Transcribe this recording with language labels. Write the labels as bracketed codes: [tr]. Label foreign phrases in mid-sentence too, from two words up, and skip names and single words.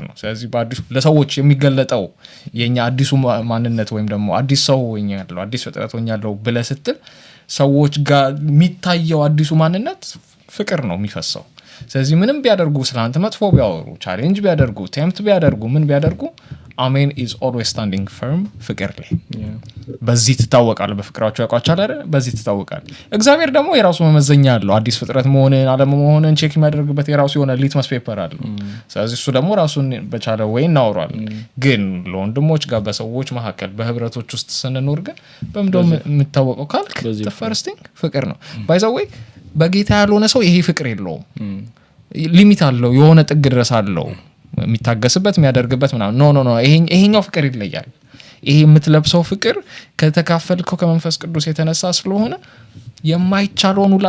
[am] ነው ስለዚህ በአዲሱ ለሰዎች የሚገለጠው የኛ አዲሱ ማንነት ወይም ደግሞ አዲስ ሰው ሆኛለሁ አዲስ ፍጥረት ሆኛለሁ ብለህ ስትል ሰዎች ጋር የሚታየው አዲሱ ማንነት ፍቅር ነው የሚፈሰው ስለዚህ ምንም ቢያደርጉ ስላንተ መጥፎ ቢያወሩ ቻሌንጅ ቢያደርጉ ቴምፕት ቢያደርጉ ምን ቢያደርጉ አሜን [en] is always standing firm [am] ፍቅር ላይ በዚህ ትታወቃለህ በፍቅራቸው ያውቃቸዋል አይደል በዚህ ትታወቃለህ እግዚአብሔር ደግሞ የራሱ መመዘኛ አለው አዲስ ፍጥረት መሆንን አለመሆንን ቼክ የሚያደርግበት የራሱ የሆነ [en] litmus paper [am] አለው ስለዚህ እሱ ደግሞ ራሱን በቻለ ወይ እናወራል ግን ለወንድሞች ጋር በሰዎች መካከል በህብረቶች ውስጥ ስንኖር ግን በምንድነው የምታወቀው ካልክ [en] the first thing [am] ፍቅር ነው [en] by the way [am] በጌታ ያልሆነ ሰው ይሄ ፍቅር የለውም ሊሚት አለው የሆነ ጥግ ድረስ አለው የሚታገስበት የሚያደርግበት ምናምን ኖ ይሄኛው ፍቅር ይለያል ይሄ የምትለብሰው ፍቅር ከተካፈልከው ከመንፈስ ቅዱስ የተነሳ ስለሆነ የማይቻለውን ሁላ